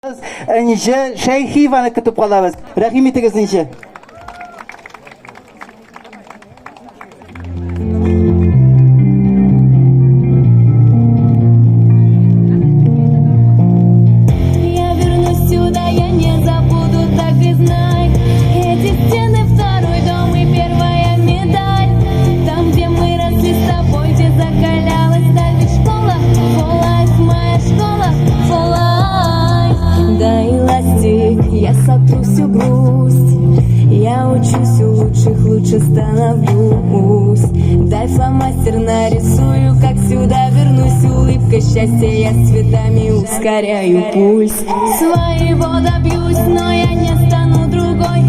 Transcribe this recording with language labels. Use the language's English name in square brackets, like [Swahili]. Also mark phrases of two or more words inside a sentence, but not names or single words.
[Tatar] Энҗе Шәйхиеваны көтеп калабыз. Рәхим итегез инде. [Russian] Я вернусь сюда, я не забуду, так и знай. Эти стены, второй дом и первая медаль. Там, где мы росли с тобой, где закалялась сталь. Ведь школа, [English] for life, [Russian] моя школа, [English] for life. [Russian] Дай ластик, я сотру всю грусть. Я учусь у лучших, лучше становлюсь. Дай фломастер, нарисую, как сюда вернусь. Улыбка счастья, я с цветами ускоряю пульс. Своего добьюсь, но я не стану другой.